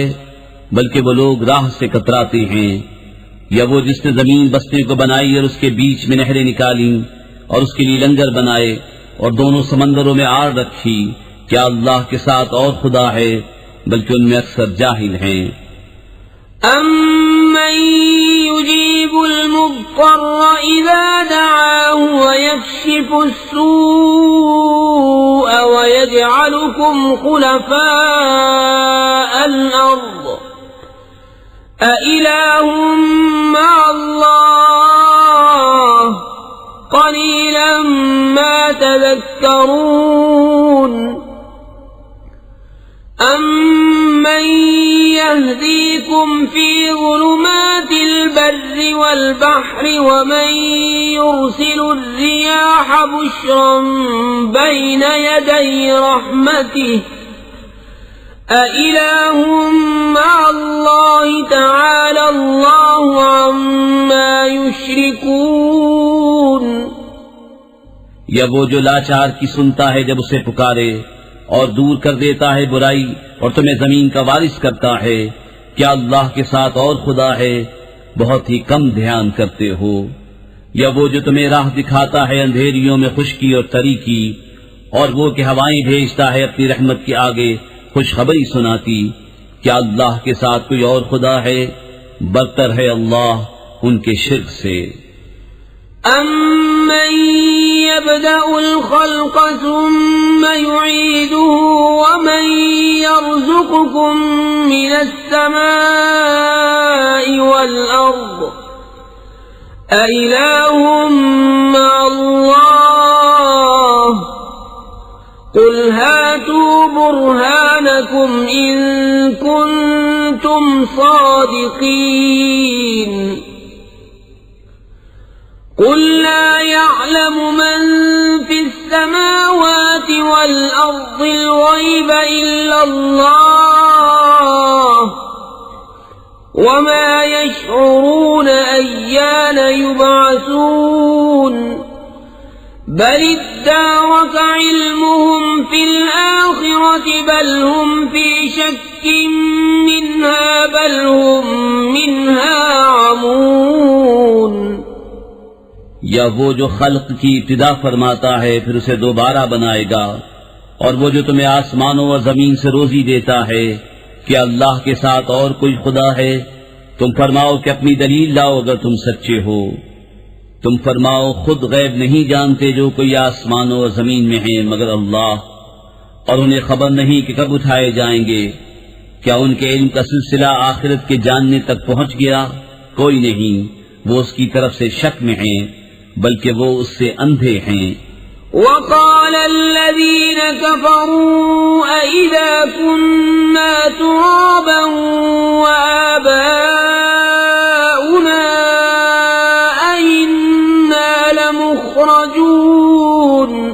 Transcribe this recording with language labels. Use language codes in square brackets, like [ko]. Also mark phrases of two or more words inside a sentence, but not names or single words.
[ur] بلکہ وہ لوگ راہ سے کتراتے ہیں۔ یا وہ جس نے زمین بستی کو بنائی اور اس کے بیچ میں نہریں نکالی اور اس کے لیے لنگر بنائے اور دونوں سمندروں میں آڑ رکھی. کیا اللہ کے ساتھ اور خدا ہے؟ بلکہ ان میں اکثر جاہل ہیں. [ar] أمّن يجيب المضطر إذا دعاه ويكشف السوء ويجعلكم خلفاء الأرض أإله مع الله قليلا ما تذكرون. أمّن يهديكم في ظلمات البر والبحر ومن يرسل الرياح بشرا بين يدي رحمته أإله مع الله تعالى الله عما يشركون. [ur] یا وہ جو لاچار کی سنتا ہے جب اسے پکارے اور دور کر دیتا ہے برائی اور تمہیں زمین کا وارث کرتا ہے. کیا اللہ کے ساتھ اور خدا ہے? بہت ہی کم دھیان کرتے ہو. یا وہ جو تمہیں راہ دکھاتا ہے اندھیریوں میں خشکی اور تری کی اور وہ کہ ہوائیں بھیجتا ہے اپنی رحمت کے آگے خوشخبری سناتی. کیا اللہ کے ساتھ کوئی اور خدا ہے؟ برتر ہے اللہ ان کے شرک سے. [ar] أمّن يبدأ الخلق ثم يعيده ومن يرزقكم من السماء والأرض أإله مع الله قل هاتوا برهانكم إن كنتم صادقين. قل لا يعلم من في السماوات والأرض الغيب إلا الله وما يشعرون أيان يبعثون. بل ادارك علمهم في الآخرة بل هم في شك منها بل هم منها عمون. [ur] یا وہ جو خلق کی ابتدا فرماتا ہے پھر اسے دوبارہ بنائے گا اور وہ جو تمہیں آسمانوں اور زمین سے روزی دیتا ہے. کیا اللہ کے ساتھ اور کوئی خدا ہے؟ تم فرماؤ کہ اپنی دلیل لاؤ اگر تم سچے ہو. تم فرماؤ خود غیب نہیں جانتے جو کوئی آسمانوں اور زمین میں ہے مگر اللہ، اور انہیں خبر نہیں کہ کب اٹھائے جائیں گے. کیا ان کے علم کا سلسلہ آخرت کے جاننے تک پہنچ گیا? کوئی نہیں، وہ اس کی طرف سے شک میں ہیں، بلکہ وہ اس سے اندھے ہیں. [ar] وقال الذين كفروا أإذا كنا ترابا وآباؤنا أإنا لمخرجون.